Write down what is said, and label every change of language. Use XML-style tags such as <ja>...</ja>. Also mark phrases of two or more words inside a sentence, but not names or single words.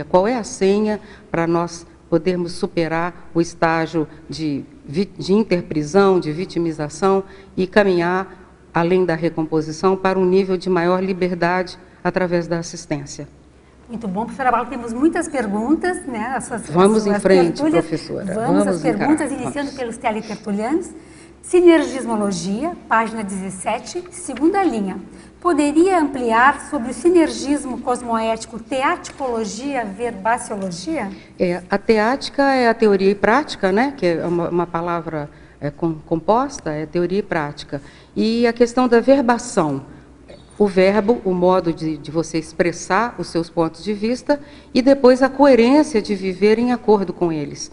<pt>Qual é a senha para nós podermos superar o estágio de interprisão, de vitimização e caminhar além da recomposição para um nível de maior liberdade através da assistência? Muito bom, professora Bala, temos muitas perguntas, né? Vamos em frente, professora. Vamos às perguntas, iniciando pelos teletertulianos. Sinergismologia, página 17, segunda linha. Poderia ampliar sobre o sinergismo cosmoético, teaticologia, verbaciologia? A teática é a teoria e prática, né? Que é uma palavra composta, é teoria e prática. E a questão da verbação, o verbo, o modo de você expressar os seus pontos de vista e depois a coerência de viver em acordo com eles.</pt>